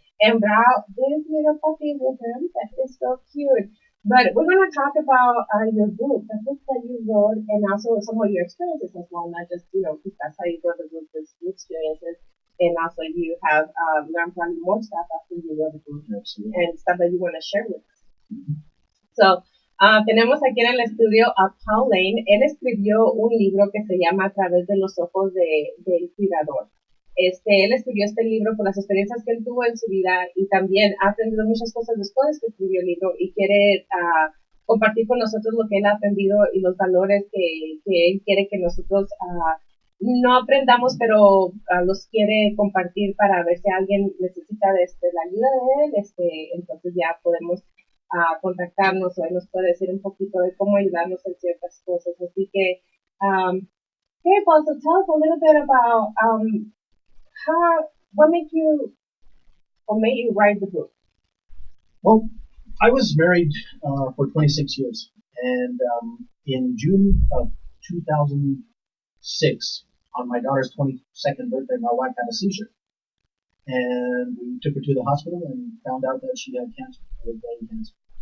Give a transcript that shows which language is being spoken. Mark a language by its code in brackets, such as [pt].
[en] And brought this little puppy with him. That is so cute. But we're going to talk about your book, the book that you wrote, and also some of your experiences as well, not just, because that's how you wrote the book, just your experiences. And also you have learned probably more stuff after you wrote the book and stuff that you want to share with us. [es] So, tenemos aquí en el estudio a Paul Lane. Él escribió un libro que se llama A través de los ojos del cuidador. Él escribió este libro por las experiencias que él tuvo en su vida y también ha aprendido muchas cosas después que escribió el libro y quiere compartir con nosotros lo que él ha aprendido y los valores que él quiere que nosotros no aprendamos, pero los quiere compartir para ver si alguien necesita la ayuda de él, entonces ya podemos contactarnos o él nos puede decir un poquito de cómo ayudarnos en ciertas cosas. Así que, [en] hey, Paul, so tell us a little bit about what made you or made you write the book? Well, I was married for 26 years, and in June of 2006, on my daughter's 22nd birthday, my wife had a seizure, and we took her to the hospital and found out that she had cancer, with brain cancer.